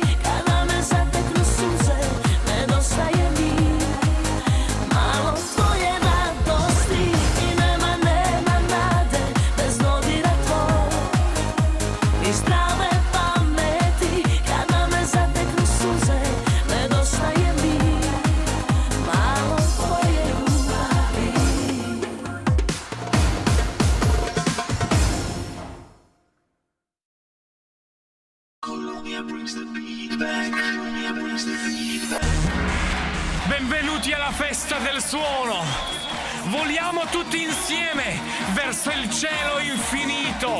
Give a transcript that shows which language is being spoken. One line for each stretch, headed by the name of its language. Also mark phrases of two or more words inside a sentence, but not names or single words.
Croatian: Kada me zateknu suze, nedostaje mi malo tvoje radosti. I nema nade bez dodira tvoj, ni zdrave pameti. Kada me zateknu suze, nedostaje mi malo tvoje ljubavi.
Italian: Benvenuti alla festa del suono. Voliamo tutti insieme verso il cielo infinito.